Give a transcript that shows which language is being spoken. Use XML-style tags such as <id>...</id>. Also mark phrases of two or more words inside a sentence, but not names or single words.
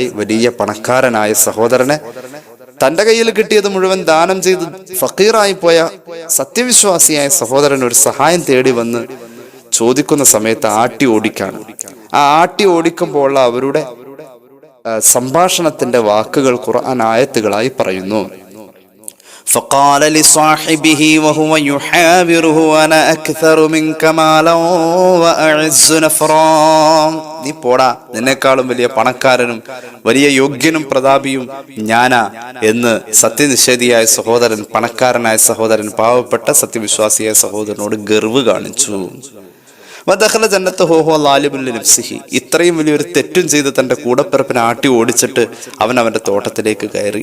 <ml>വലിയ പണക്കാരനായ സഹോദരനെ തന്റെ കയ്യിൽ കിട്ടിയത് മുഴുവൻ ദാനം ചെയ്ത് ഫക്കീറായി പോയ സത്യവിശ്വാസിയായ സഹോദരൻ ഒരു സഹായം തേടി വന്ന് ചോദിക്കുന്ന സമയത്ത് ആട്ടി ഓടിക്കാണ്. ആ ആട്ടി ഓടിക്കുമ്പോൾ അവരുടെ സംഭാഷണത്തിന്റെ വാക്കുകൾ ഖുർആൻ ആയത്തുകളായി പറയുന്നു.</ml> <ar>فقال لصاحبه وهو يحاوره أنا أكثر منك مالا وأعز نفرا.</ar> <ml>നീ പോടാ, നിന്നെക്കാളും വലിയ പണക്കാരനും വലിയ യോഗ്യനും പ്രതാപിയും ഞാനാ എന്ന് സത്യനിഷേധിയായ സഹോദരൻ, പണക്കാരനായ സഹോദരൻ, പാവപ്പെട്ട സത്യവിശ്വാസിയായ സഹോദരനോട് ഗർവ് കാണിച്ചു. ഇത്രയും വലിയൊരു തെറ്റും ചെയ്ത് തന്റെ കൂടപ്പിറപ്പിനെ ആട്ടി ഓടിച്ചിട്ട് അവന്റെ തോട്ടത്തിലേക്ക് കയറി.</ml>